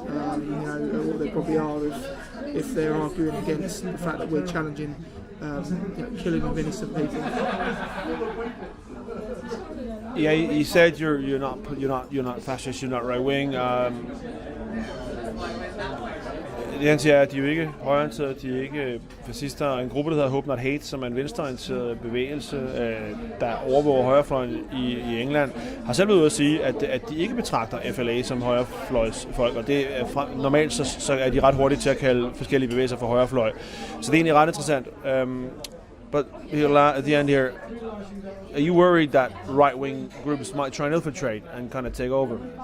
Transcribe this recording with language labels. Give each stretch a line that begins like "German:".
English: What they probably are if they're arguing against the fact that we're challenging killing of innocent people. Yeah, you said you're not fascist, you're not right wing.
Danish: Det han siger, at de er jo ikke højreorienterede, de er ikke fascister. En gruppe, der hedder Hope Not Hate, som er en venstreorienteret bevægelse, der overvåger højrefløjen i England, har selv været ude at sige, at de ikke betragter FLA som højrefløjsfolk, og det er normalt så er de ret hurtige til at kalde forskellige bevægelser for højrefløj. Så det er egentlig ret interessant.
English: But at the end here, are you worried that right-wing groups might try and infiltrate and kind of take over?